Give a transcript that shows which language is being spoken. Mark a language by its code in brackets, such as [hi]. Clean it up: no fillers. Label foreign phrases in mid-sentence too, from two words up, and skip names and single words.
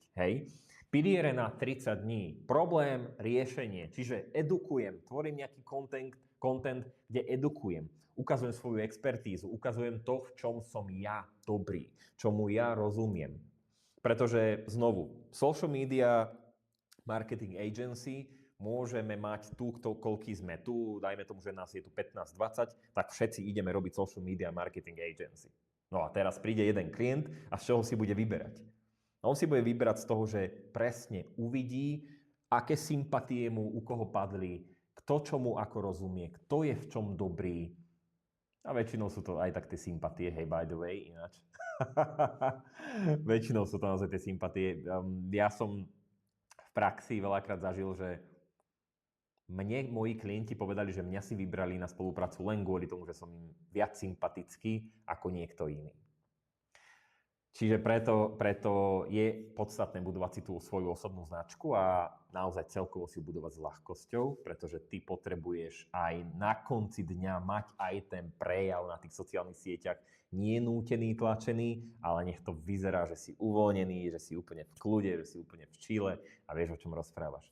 [sk] Hej? Piliere na 30 dní. Problém, riešenie. Čiže edukujem, tvorím nejaký content, kde edukujem. Ukazujem svoju expertízu, ukazujem to, v čom som ja dobrý, čomu ja rozumiem. Pretože znovu, [en] social media, marketing agency, [sk] môžeme mať tu, koľký sme tu, dajme tomu, že nás je tu 15-20, tak všetci ideme robiť [en] social media marketing agency. [sk] No a teraz príde jeden klient a z čoho si bude vyberať? On si bude vyberať z toho, že presne uvidí, aké sympatie mu u koho padli, kto čomu ako rozumie, kto je v čom dobrý. A väčšinou sú to aj tak tie sympatie, hej, [en] by the way, [sk] ináč. Väčšinou sú to naozaj tie sympatie. Ja som v praxi veľakrát zažil, že mne moji klienti povedali, že mňa si vybrali na spoluprácu len kvôli tomu, že som im viac sympatický ako niekto iný. Čiže preto je podstatné budovať si tú svoju osobnú značku a naozaj celkovo si ju budovať s ľahkosťou, pretože ty potrebuješ aj na konci dňa mať aj ten prejav na tých sociálnych sieťach, nie nútený, tlačený, ale nech to vyzerá, že si uvoľnený, že si úplne v kľude, že si úplne v čile a vieš, o čom rozprávaš.